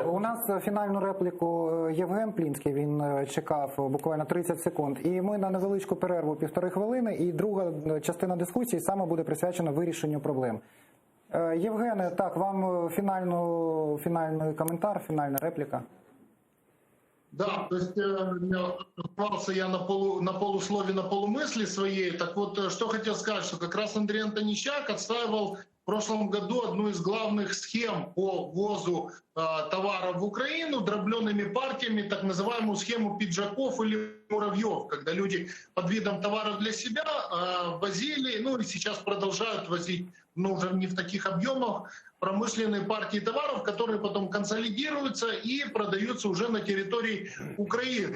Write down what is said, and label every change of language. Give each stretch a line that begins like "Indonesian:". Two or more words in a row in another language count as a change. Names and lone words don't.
Ukrainian: У нас фінальну репліку Євген Плінський, він чекав буквально 30 секунд. І ми на невеличку перерву 1,5 хвилини, і друга частина дискусії саме буде присвячена вирішенню проблем. Євгене, так, вам фінальний коментар, фінальна репліка.
Russian: Да, то есть оставался я на полуслове, на полумысли своей. Так вот, что хотел сказать, что как раз Андрей Антонищак отстаивал в прошлом году одну из главных схем по ввозу товаров в Украину дробленными партиями, так называемую схему пиджаков или муравьев, когда люди под видом товаров для себя возили, и сейчас продолжают возить, уже не в таких объемах, промышленные партии товаров, которые потом консолидируются и продаются уже на территории Украины.